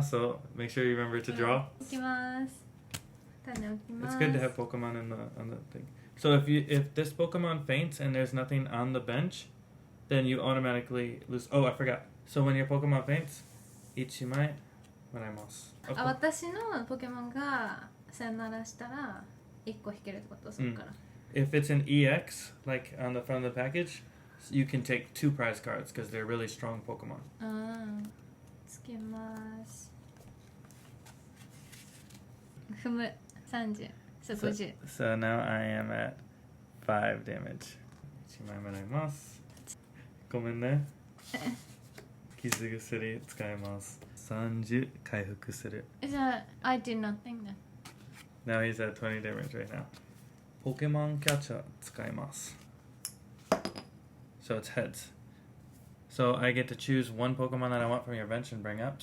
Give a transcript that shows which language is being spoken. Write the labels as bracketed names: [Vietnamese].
[English] So make sure you remember to draw. [Japanese] いきます。種置きま [English] It's [Japanese] す。 [English] good to have Pokemon on the thing. So if this Pokemon faints and there's nothing on the bench, then you automatically lose. Oh, I forgot. So when your Pokemon faints, [Japanese] 1枚もらいます。あ、私のポケモンがさよならしたら1個引けるってことそっから。 [English] If it's an EX, like on the front of the package, you can take 2 prize cards because they're really strong Pokemon. [Japanese] つけます踏む30そう50 [English] So now I am at 5 damage. [Japanese] 1枚もらいます。ごめんね。傷薬使います。30回復する。 [English] じゃあ I did nothing then. Now he's at 20 damage right now. [Japanese] ポケモンキャッチャー使います。 [English] So it's heads. So I get to choose one Pokemon that I want from your bench and bring up.